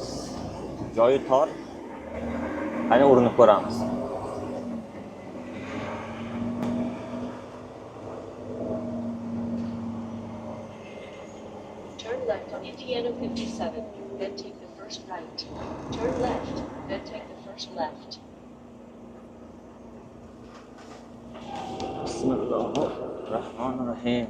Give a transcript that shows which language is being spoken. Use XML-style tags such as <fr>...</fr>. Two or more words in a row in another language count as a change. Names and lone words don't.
<uz>Joyi tor. Ayni urinib ko'ramiz.</uz> <en>Turn left on Indiana 57, then take the first right. Turn left, then take the first left.</en> <ar>بسم الله الرحمن الرحيم.</ar>